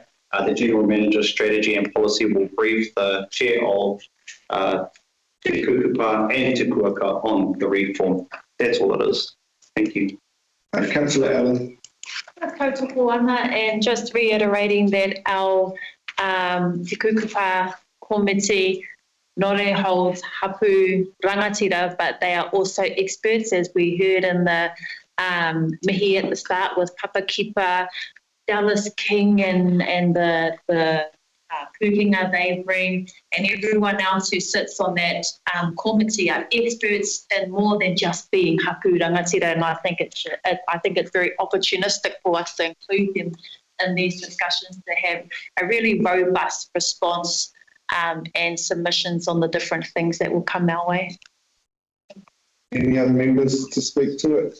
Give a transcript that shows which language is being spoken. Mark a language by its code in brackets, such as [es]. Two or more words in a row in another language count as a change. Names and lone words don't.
[en] The General Manager's strategy and policy will brief the Chair of Te Kukupa and Te Kuaka on the reform. That's all it is. Thank you. Councillor Allen. And just reiterating that our Te Kukupa committee not only holds [mi] hapu rangatira, [en] but they are also experts, as we heard in the mihi at the start with Papa Kipa, Dallas King and the Kuhinga they bring, and everyone else who sits on that committee are experts in more than just being [mi] hapu rangatira, [en] and I think it's very opportunistic for us to include them in these discussions to have a really robust response and submissions on the different things that will come our way. Any other members to speak to it?